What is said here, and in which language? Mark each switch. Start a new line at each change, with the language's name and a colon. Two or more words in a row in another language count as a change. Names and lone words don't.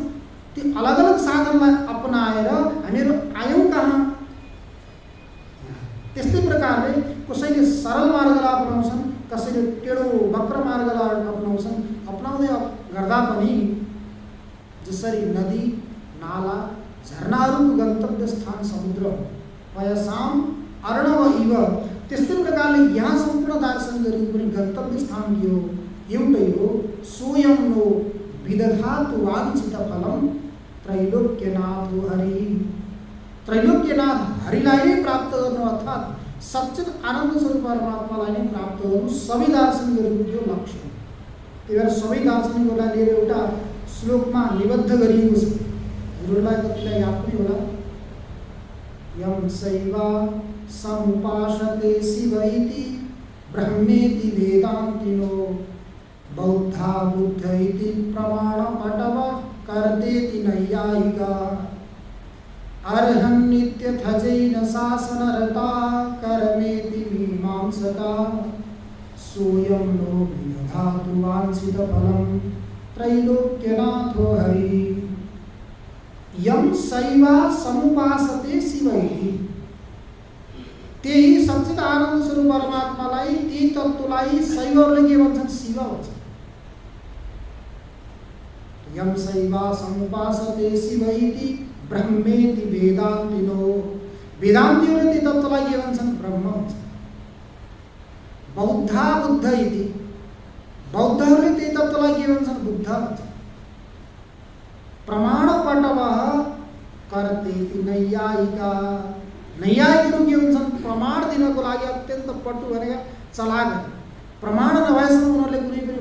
Nepali: ती अलग अलग साधनलाई अपनाएर हामीहरू आयौँ कहाँ? त्यस्तै प्रकारले कसैले सरल मार्गलाई अपनाउँछन्, कसैले टेढो वक्र मार्गलाई अपनाउँछन्। अपनाउँदै गर्दा पनि जसरी नदी, नाला, झरनाहरूको गन्तव्य स्थान समुद्र हो,
Sanskrit: पयसाम अर्णव इव,
Nepali: त्यस्तै प्रकारले यहाँ सम्पूर्ण दार्शनिकहरूको पनि गन्तव्य स्थान के हो? एउटै हो।
Sanskrit: स्वयं नो विदधातु वाञ्छित फलम त्रैलोक्यनाथ हरि।
Nepali: त्रैलोक्यनाथ हरिलाई नै प्राप्त गर्नु अर्थात् सच्चित आनन्द स्वरूप परमात्मालाई नै प्राप्त गर्नु सबै दार्शनिकहरूको यो लक्ष्य हो। त्यही भएर सबै दार्शनिकहरूलाई लिएर एउटा श्लोकमा निबद्ध गरिएको छ। हजुरहरूलाई कतिलाई याद पनि होला।
Sanskrit: यम शैवा समुपासते शिव इति ब्रह्मेति वेदान्तिनो बौद्धा बुद्ध इति प्रमाण पटव कर्तेति नैयायिका अर्हन् नित्यथजैन शासनरता कर्मेति मीमांसका सोऽयं नो विदधातु वाञ्छितफलं त्रैलोक्यनाथो हरि यम शैवा समुपासते शिवैहि
Nepali: त्यही सच्चित आनन्द स्वरूप परमात्मालाई ती तत्त्वलाई शैवहरूले के भन्छन् शिव भन्छन्
Sanskrit: यम शैवा समुपासते शिवैति ब्रह्मेति वेदान्तिनो
Nepali: वेदान्तिहरूले ती तत्त्वलाई के भन्छन् ब्रह्म भन्छन्
Sanskrit: बौद्धा बुद्ध इति
Nepali: बौद्धहरूले ती तत्त्वलाई के भन्छन् बुद्ध भन्छन् प्रमाण
Sanskrit: पटवः कर्तेति नैयायिका
Nepali: नैयायिकहरू के हुन्छन् प्रमाण दिनको लागि अत्यन्त पटु भनेका चलाक प्रमाण नभएसम्म उनीहरूले कुनै पनि